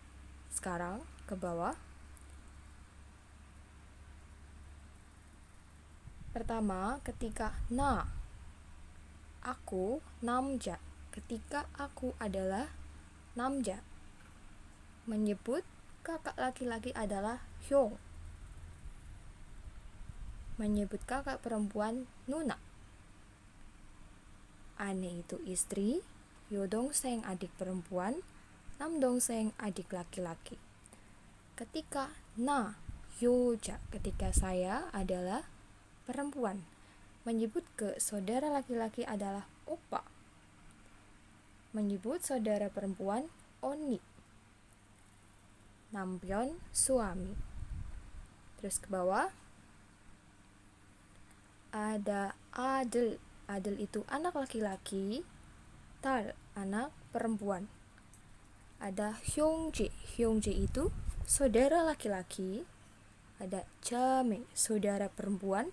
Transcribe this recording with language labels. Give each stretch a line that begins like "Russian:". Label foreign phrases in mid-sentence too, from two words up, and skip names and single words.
Indonesian: Sekarang ke bawah. Pertama, ketika aku 남자. Ketika aku adalah 남자. Menyebut kakak laki-laki adalah 형. Menyebut kakak perempuan 누나. 아내 itu istri, 여동생 adik perempuan, 남동생 adik laki-laki. Ketika 여자, ketika saya adalah perempuan. Menyebut ke saudara laki-laki adalah opa. Menyebut saudara perempuan 언니. 남편 suami. Terus ke bawah ada 아들. 아들 itu anak laki-laki. 딸 anak perempuan. Ada 형제. 형제 itu saudara laki-laki. Ada 자매 saudara perempuan.